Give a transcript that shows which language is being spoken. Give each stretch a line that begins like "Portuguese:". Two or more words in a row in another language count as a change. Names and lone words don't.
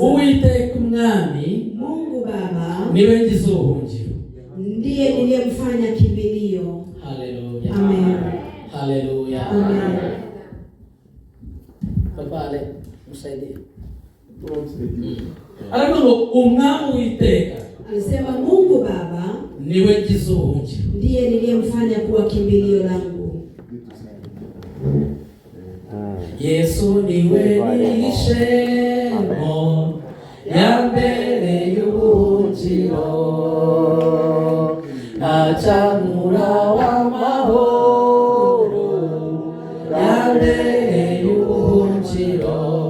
Kinyarwanda: Uwiteka umwami
Swahili: Mungu Baba
Kinyarwanda: niwe ngize ubuhungiro,
Swahili: ndiye niliyemfanya kimbilio. Haleluya. Amen. Haleluya. Amen. Babale msaidie.
Kinyarwanda: Ariko umwami Uwiteka
Swahili: Alisema Mungu Baba
Kinyarwanda: niwe ngize ubuhungiro,
Swahili: ndiye niliyemfanya kuwa kimbilio langu.
Kinyarwanda: Yesu niwe ishemo ya mbere y'ubuhungiro, acamura w'amahoro ya mbere y'ubuhungiro.